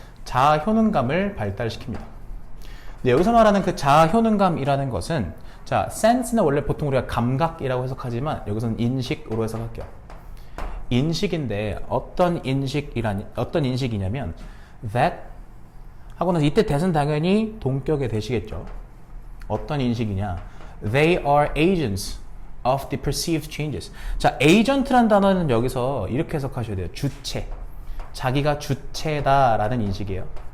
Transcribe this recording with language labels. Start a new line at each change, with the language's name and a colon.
Korean: 자아 효능감을 발달시킵니다. 근데 여기서 말하는 그 자아 효능감이라는 것은 자, sense는 원래 보통 우리가 감각이라고 해석하지만 여기서는 인식으로 해석할게요. 인식인데 어떤 인식이냐면 that 하고 나서 이때 that은 당연히 동격의 대시겠죠. 어떤 인식이냐?
English: They are agents of the perceived changes.
Korean: 자, agent라는 단어는 여기서 이렇게 해석하셔야 돼요. 주체. 자기가 주체다라는 인식이에요.